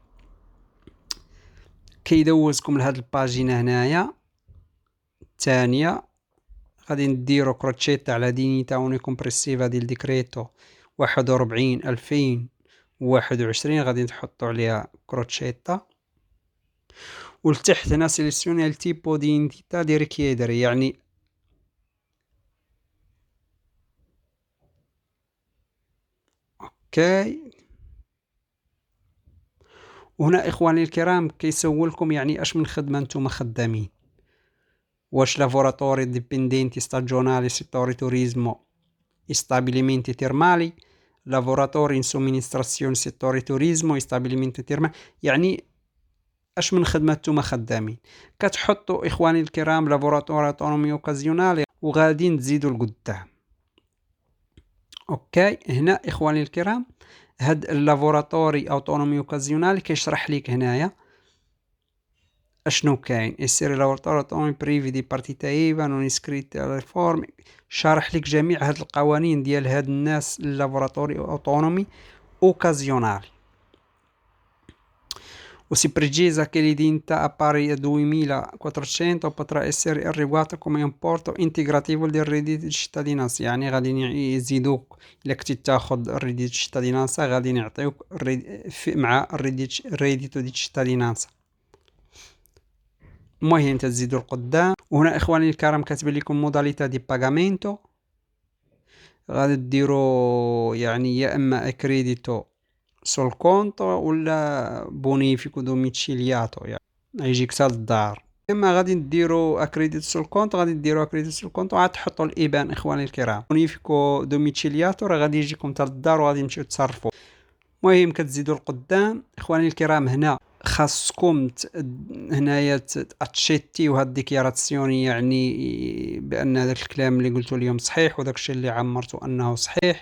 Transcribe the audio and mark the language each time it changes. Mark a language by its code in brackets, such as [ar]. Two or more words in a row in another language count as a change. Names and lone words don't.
[ar] كيدوزكم لهاد الباجينا هنايا الثانيه غادي نديروا كروتشيتا على دينيتا اونيكومبريسيفا ديال ديكريتو 41 2021 غادي نحطوا عليها كروتشيتا ولتحت هنا [it] selezioni il tipo di indennità da richiedere [ar] يعني اوكي. وهنا اخواني الكرام كيسولكم يعني اش من خدمه نتوما خدامين واش [it] lavoratori dipendenti stagionali settori turismo e stabilimenti termali lavoratori in somministrazione settori turismo e stabilimenti termali [ar] يعني اش من خدمه نتوما خدامين كتحطوا اخواني الكرام [it] lavoratori autonomi occasionali [ar] وغادي تزيدوا لقدام. اوكي هنا اخواني الكرام هاد [it] i lavoratori autonomi occasionali [ar] كيشرح لك هنايا اشنو كاين يصير [it] lavoratori autonomi privi di partita IVA non iscritti riforme [ar] شارح لك جميع هاد القوانين ديال هاد الناس [it] i lavoratori autonomi occasionali. Si precisa che l'identità pari a 2400 potrà essere erogata come importo integrativo del reddito di cittadinanza [ar] يعني غادي يزيدوك إلا كنتي تاخذ [it] reddito di cittadinanza [ar] غادي يعطيوك مع [it] reddito di cittadinanza. [ar] المهم تزيدوا القدام. وهنا إخواني الكرام كاتب لكم [it] modalità di pagamento [ar] غادي ديروا يعني يا إما [it] accredito sul conto [ar] ولا [it] bonifico domiciliato [ar] يعني يجيك حتى للدار. اما غادي نديروا [it] accredito sul conto [ar] غادي نديروا [it] accredito sul conto [ar] وعاد تحطوا الايبان اخواني الكرام. [it] bonifico domiciliato [ar] راه غادي يجيكم حتى للدار وغادي تمشيو تصرفوا. المهم كتزيدوا القدام اخواني الكرام. هنا خاصكم هنايا تاتشيتيو هاد الديكلاراسيون، يعني بان هذاك الكلام اللي قلتو اليوم صحيح وداك الشيء اللي عمرتو انه صحيح.